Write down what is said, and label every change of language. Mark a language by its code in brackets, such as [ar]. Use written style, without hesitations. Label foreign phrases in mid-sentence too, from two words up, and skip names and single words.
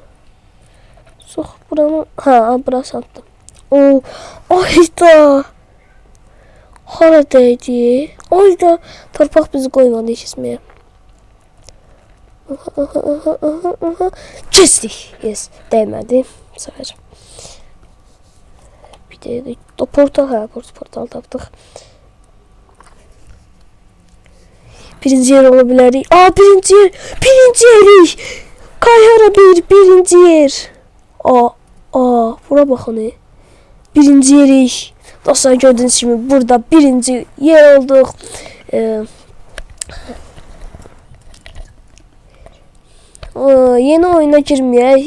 [az] Sox buranı. Ha, bura asandı. Oo, ayda. Haradaydı. Ayda. Torpaq bizi qoymadı keçməyə. [tr] Kestik. [en] Yes, [tr] değmedi. Bu sefer. [az] Bir de portal, portal tapdıq. [tr] Birinci yer olabilir. Aa, birinci yer. [az] Birinci yerik. Kayhara birinci yer. Aa, bura baxın. Birinci yerik. Dostlar, gördüğünüz kimi burada birinci yer olduq. Yeni oyuna girməyək.